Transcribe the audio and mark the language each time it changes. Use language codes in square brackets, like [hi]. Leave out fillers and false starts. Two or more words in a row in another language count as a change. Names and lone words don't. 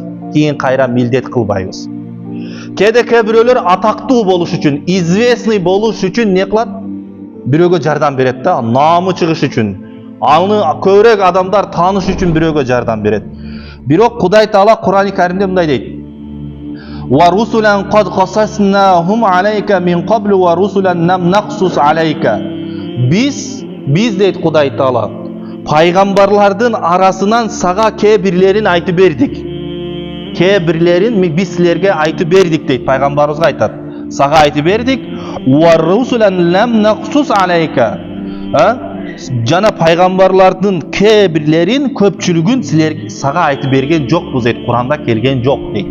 [ky] Кийин кайра милдет кылбайбыз. Кээ бирөөлөр атактуу болуш үчүн, известный болуш үчүн не кылат? Бирөөгө жардам берет да, наамы чыгыш үчүн. Аны көбүрөөк адамдар тааныш үчүн бирөөгө жардам берет. Бирок Кудай Таала Кур'ан-ы Каримде мындай дейт: [ar] "ورسلا قد قصصناهم عليك من قبل ورسلا لم نقصصهم عليك." [ky] Биз дейт Кудай Таала, пайгамбарлардын арасынан сага кээ бирлерин айтып бердик. Кээ бирлерин биз силерге айтып бердик дейт, пайгамбарыбызга айтат. Сага айтып бердик. [ar] ورسلا لم نقصصهم عليك. [ky] Жана пайгамбарлардын кээ бирлерин көпчүлүгүн силер сага айтып берген жокпуз дейт, Куранда келген жок дейт.